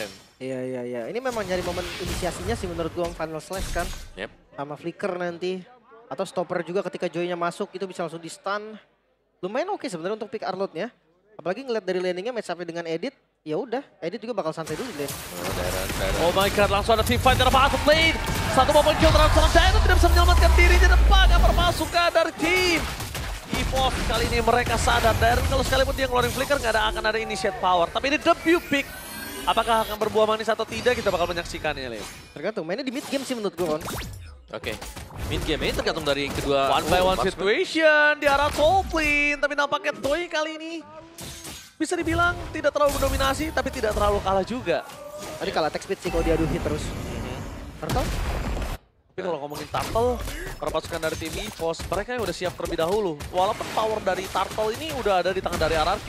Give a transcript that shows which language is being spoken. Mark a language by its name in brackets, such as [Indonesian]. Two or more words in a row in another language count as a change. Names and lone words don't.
[Indonesian] Iya. Ini memang nyari momen inisiasinya sih menurut gua Final Slash kan. Yep. Sama Flicker nanti. Atau stopper juga ketika Joy-nya masuk itu bisa langsung di stun. Lumayan oke sebenarnya untuk pick Arlott-nya. Apalagi ngeliat dari landingnya [English] match up [Indonesian] dengan Edit. Ya udah, Edit juga bakal santai dulu di lane. [English] Oh my god, [Indonesian] langsung ada [English] team fight [Indonesian] dari [English] bottom lane. [Indonesian] Satu momen kill terhadap seorang Dino tidak bisa menyelamatkan dirinya depan yang permasukan dari tim EVOS. Kali ini mereka sadar, dan kalau sekalipun dia ngeluarin flicker akan ada [English] initiate power. [Indonesian] Tapi ini [English] debut pick. [Indonesian] Apakah akan berbuah manis atau tidak, kita bakal menyaksikannya, Leo. Tergantung, mainnya di [English] mid game [Indonesian] sih menurut gue, Kon. Oke, [English] mid game [Indonesian] ini tergantung dari kedua. [English] One by one situation [Indonesian] di arah [English] top lane. [Indonesian] Tapi nampaknya Toy kali ini bisa dibilang tidak terlalu mendominasi, tapi tidak terlalu kalah juga. Tadi kalah [English] attack speed [Indonesian] sih kalau diadu hit terus. Turtle? Tapi kalau ngomongin Turtle, para pasukan dari tim EVOS, mereka yang udah siap terlebih dahulu. Walaupun power dari Turtle ini udah ada di tangan dari RRQ.